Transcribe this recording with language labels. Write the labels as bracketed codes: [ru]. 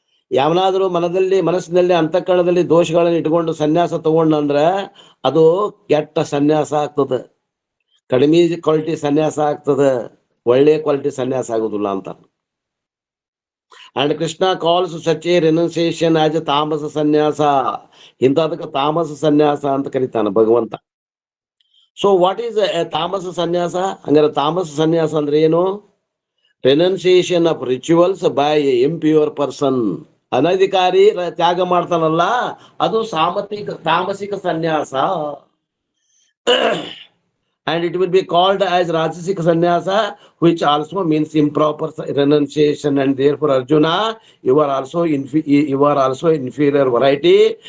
[kn] ಯಾವನಾದ್ರೂ ಮನಸ್ಸಿನಲ್ಲಿ ಅಂತಃಕರಣದಲ್ಲಿ ದೋಷಗಳನ್ನು ಇಟ್ಕೊಂಡು ಸನ್ಯಾಸ ತಗೊಂಡಂದ್ರ ಅದು ಕೆಟ್ಟ ಸನ್ಯಾಸ ಆಗ್ತದ, ಕಡಿಮೆ ಕ್ವಾಲಿಟಿ ಸನ್ಯಾಸ ಆಗ್ತದ, ಒಳ್ಳೆ ಕ್ವಾಲಿಟಿ ಸನ್ಯಾಸ ಆಗುದಿಲ್ಲ ಅಂತ. [en] And Krishna calls such a renunciation as a tamasa sannyasa. [kn] ಇಂಥದಕ್ಕೆ ತಾಮಸ ಸನ್ಯಾಸ ಅಂತ ಕರೀತಾನ ಭಗವಂತ. [en] So what is tamasa sannyasa? [kn] ಹಂಗಾರೆ ತಾಮಸ ಸನ್ಯಾಸ ಅಂದ್ರೆ ಏನು? [en] Renunciation of rituals by impure person. [kn] ಅನಧಿಕಾರಿ ತ್ಯಾಗ ಮಾಡ್ತಾನಲ್ಲ ಅದು ತಾಮಸಿಕ ಸನ್ಯಾಸ. [en] And it will be called as Rajasic sannyasa, which also means improper renunciation. And therefore, Arjuna, you are also inferior variety.